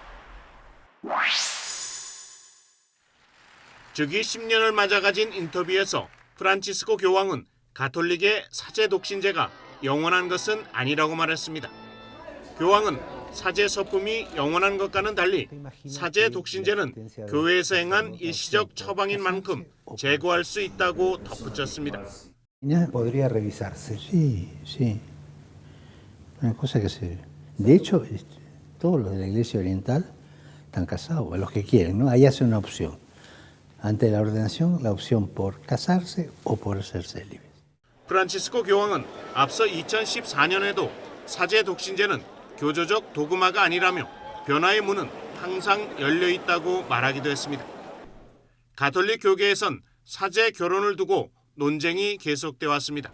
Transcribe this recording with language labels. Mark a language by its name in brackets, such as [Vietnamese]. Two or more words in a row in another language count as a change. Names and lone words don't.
[Korean] 즉위 10년을 맞아 가진 인터뷰에서 프란치스코 교황은 가톨릭의 사제 독신제가 영원한 것은 아니라고 말했습니다. 교황은 사제 서품이 영원한 것과는 달리 사제 독신제는 교회에서 행한 일시적 처방인 만큼 재고할 수 있다고 덧붙였습니다. [Spanish] Podría revisarse. Sí, sí. Una cosa que se. De hecho, todos los de la Iglesia Oriental están casados, los que quieren, ¿no? Ahí hacen una opción. Ante la ordenación, la opción por casarse o por ser célibes. [Korean] 프란치스코 교황은 앞서 2014년에도 사제 독신제는 교조적 도그마가 아니라며 변화의 문은 항상 열려 있다고 말하기도 했습니다. 가톨릭 교계에선 사제 결혼을 두고 논쟁이 계속돼 왔습니다.